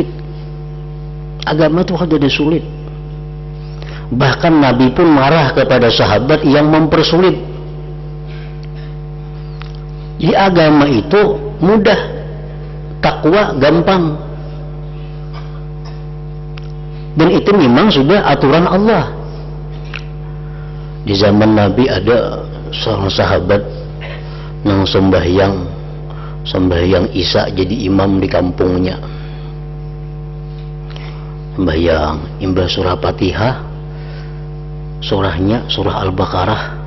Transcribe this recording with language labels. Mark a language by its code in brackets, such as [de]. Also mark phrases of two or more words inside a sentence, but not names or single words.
[bjn] Agama itu kada ada sulit. Bahkan Nabi pun marah kepada sahabat yang mempersulit. [id] Jadi agama itu mudah, takwa gampang. Dan itu memang sudah aturan Allah. Di zaman Nabi ada seorang sahabat yang sembahyang Isya jadi imam di kampungnya. [bjn] Sembahyang imbah surah Fatihah, surahnya surah Al-Baqarah.